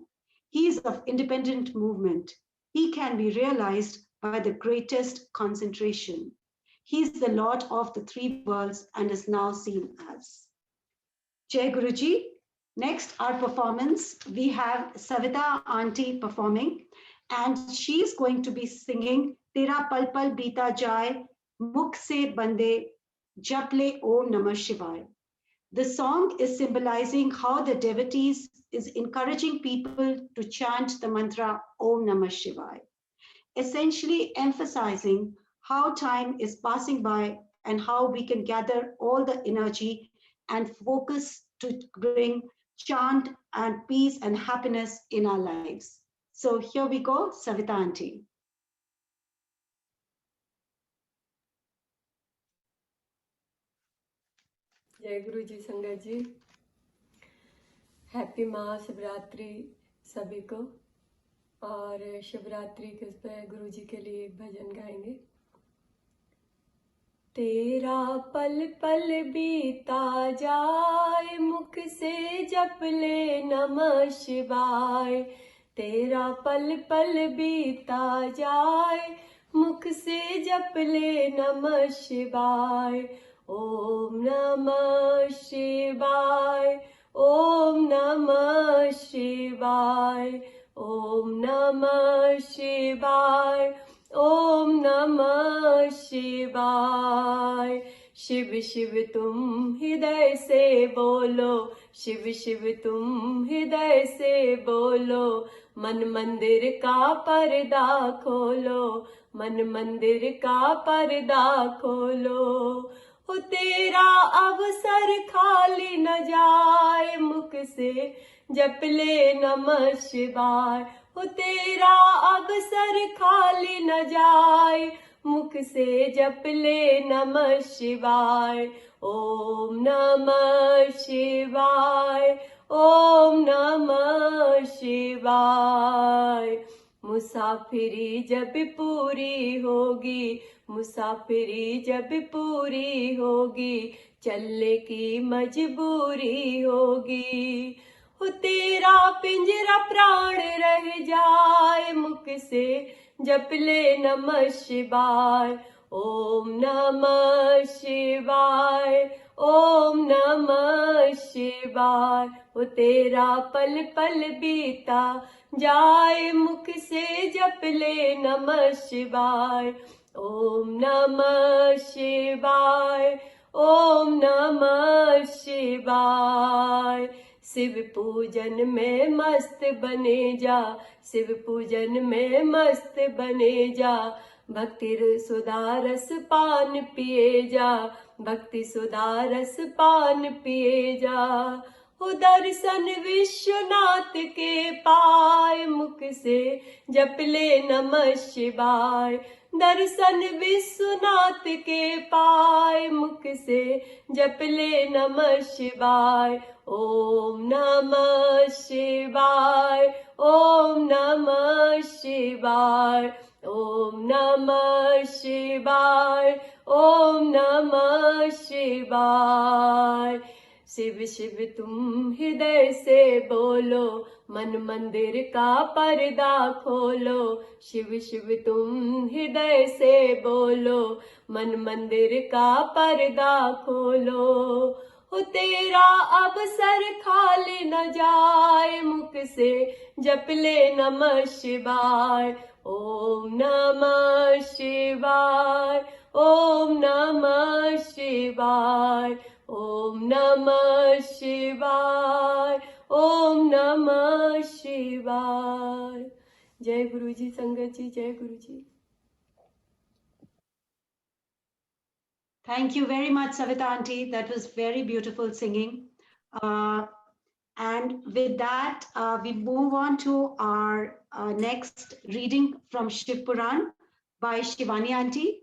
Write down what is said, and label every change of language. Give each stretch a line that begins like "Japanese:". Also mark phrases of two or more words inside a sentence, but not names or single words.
English: He is of independent movement. He can be realized by the greatest concentration. He is the Lord of the three worlds and is now seen as.
Hindi: जय गुरुजी.
English: Next, our performance, we have Savita Auntie performing, and she's going to be singing Tera Pal Pal Bita Jai, Mukh Se Bande, Japle Om Namah Shivaya. The song is symbolizing how the devotees is encouraging people to chant the mantra
Sanskrit: ॐ नमः शिवाय,
English: essentially emphasizing how time is passing by and how we can gather all the energy and focus to bring chant and peace and happiness in our lives. So here we go, Savita Auntie.
Hindi: जय गुरु जी संगत जी, हैप्पी महाशिवरात्रि सभी को। और शिवरात्रि के उस पर गुरु जी के लिए एक भजन गाएंगे। तेरा पल पल बीता जाए, मुख से जप ले
Sanskrit: नमः शिवाय।
Hindi: तेरा पल पल बीता जाए, मुख से जप ले
Sanskrit: नमः शिवाय। ओम नमः शिवाय, ओम नमः शिवाय, ओम नमः शिवाय, ओम नमः शिवाय।
Hindi: शिव शिव तुम हृदय से बोलो, शिव शिव तुम हृदय से बोलो। मन मंदिर का पर्दा खोलो, मन मंदिर का पर्दा खोलो। हो तेरा अवसर खाली न जाए, मुख से जप ले
Sanskrit: नमः शिवाय।
Hindi: हो तेरा अवसर खाली न जाए, मुख से जप ले
Sanskrit: नमः शिवाय। ओम नमः शिवाय, ओम नमः शिवाय।
Hindi: मुसाफिरी जब पूरी होगी, मुसाफिरी जब पूरी होगी, चलने की मजबूरी होगी। हो तेरा पिंजरा प्राण रह जाए, मुख से जप ले
Sanskrit: नमः शिवाय। ओम नमः शिवाय, ओम नमः शिवाय।
Hindi: हो तेरा पल पल बीता जाए, मुख से जप ले
Sanskrit: नमः शिवाय। ओम नमः शिवाय, ओम नमः शिवाय।
Hindi: शिव पूजन में मस्त बने जा, शिव पूजन में मस्त बने जा। भक्ति सुधा रस पान पिए जा, भक्ति सुधा रस पान पिए जा। हो दर्शन विश्वनाथ के पाए, मुख से जप ले
Sanskrit: नमः शिवाय।
Hindi: दर्शन विश्वनाथ के पाए, मुख से जप ले
Sanskrit: नमः शिवाय। ओम नमः शिवाय, ओम नमः शिवाय, ओम नमः शिवाय, ओम नमः शिवाय।
Hindi: शिव शिव तुम हृदय से बोलो, मन मंदिर का पर्दा खोलो। शिव शिव तुम हृदय से बोलो, मन मंदिर का पर्दा खोलो। हो तेरा अवसर खाली न जाए, मुख से जप ले
Sanskrit: नमः शिवाय। ओम नमः शिवाय, ओम नमः शिवाय, ओम नमः शिवाय, ओम नमः शिवाय।
Hindi: जय गुरु जी संगत जी, जय गुरु जी।
English: Thank you very much, Savita Auntie. That was very beautiful singing. And with that, we move on to our next reading from Shiv Puran by Shivani Auntie.